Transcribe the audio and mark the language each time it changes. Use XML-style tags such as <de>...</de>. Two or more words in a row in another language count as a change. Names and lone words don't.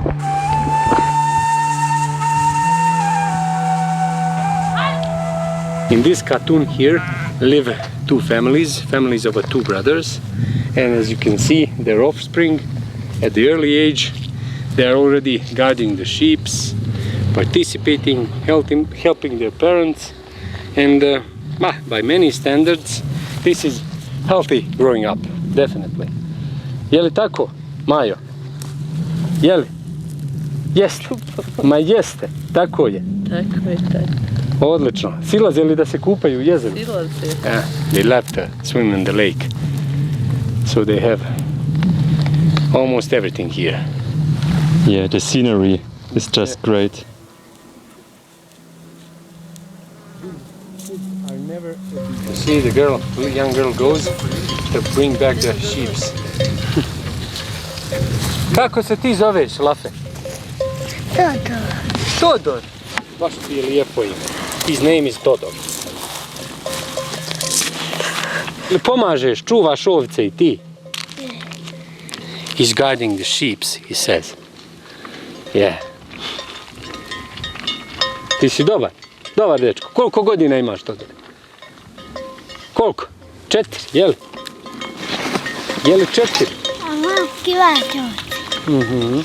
<en>In this Katun here live two families of two brothers, and as you can see, their offspring at the early age, they are already guarding the sheep, participating, helping their parents, and by many standards this is healthy growing up, definitely.</en> <sr>Je li tako, Majo? Je li? Jeste? Ma jeste, tako je. Tako je, tako. Odlično. Silaze li da se kupaju u jezeru? Silaze.</sr> <en>They love to swim in the lake. So they have almost everything here. Yeah, the scenery is just great. You see the young girl goes to bring back the sheep.</en> <sr>Kako se ti zoveš, Lafe? Todor. Todor. Baš ti je lijepo ime.</sr> <en>His name is Todor.</en> <sr>Pomažeš, čuvaš ovce i ti?</sr> <en>He's guarding the sheep, he says. Yeah.</en> <sr>Ti si dobar? Dobar dečko. Koliko godina imaš, Todor? Koliko? 4, jel? Jeli 4? Aha, kivač ovdje.</sr>